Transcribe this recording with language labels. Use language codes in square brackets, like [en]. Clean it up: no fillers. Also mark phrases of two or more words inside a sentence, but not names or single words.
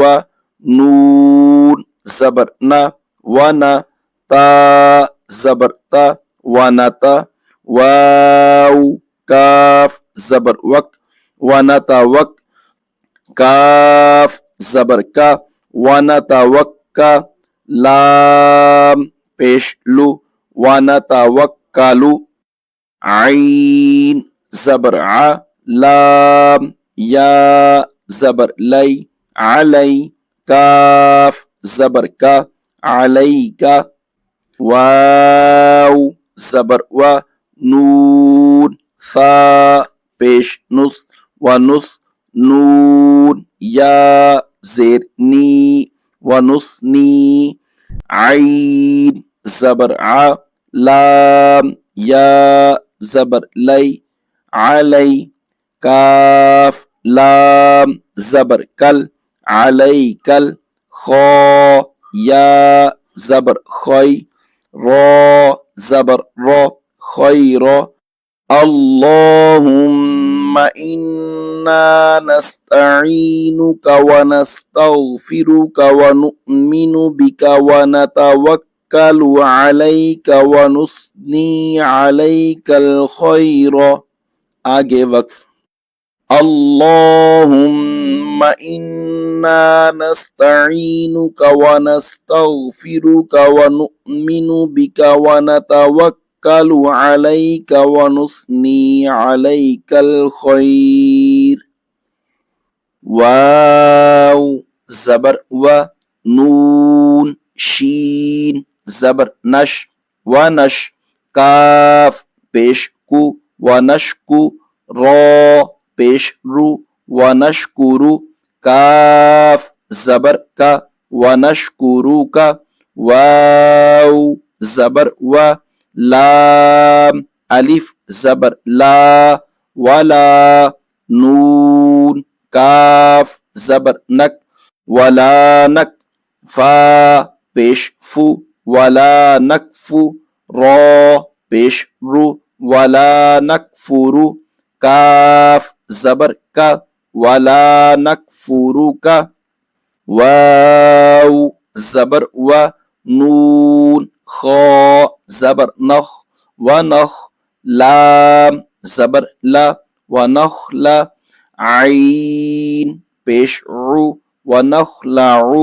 [ur] نون زبر نا ونا، تا زبر تا ونتا، واو کاف زبر وک ونتا وک، کاف زبر کا ونتوکا، لام پیش لو ونتوکلو، عین زبر ع، لام یا زبر لی علی، کاف زبر کا علیکا، واو زبر و، نون ثا پیش نث ونث، نون یا زیر نی ونثنی، عین زبر ع، لام یا زبر لی علی، کاف لام زبر کل علیکل، خا یا زبر خی، را زبر را خیر، [ar] اللهم إنا نستعينك ونستغفرك ونؤمن بك ونتوكل عليك ونثني عليك الخير، [ur] آگے وقف، [ar] اللهم إنا نستعينك ونستغفرك ونؤمن بك ونتوكل عليك ونثني عليك الخير، [ur] واو زبر و، نون شین زبر نش ونش، کاف پیش کو ونشکو، را پیش رو ونشکرو، کاف زبر کا ونشکرو کا، واو زبر و، لام الف زبر لا ولا، نون کاف زبر نک ولا نک، فا پیش فو ولا نکفو، را پیش رو ولا نکفرو، کاف زبر کا ولا نکفرو کا، واو زبر و، نون خا زبر نخ ونخ، لام زبر لا ونخلا، عین پیش عو ونخلعو،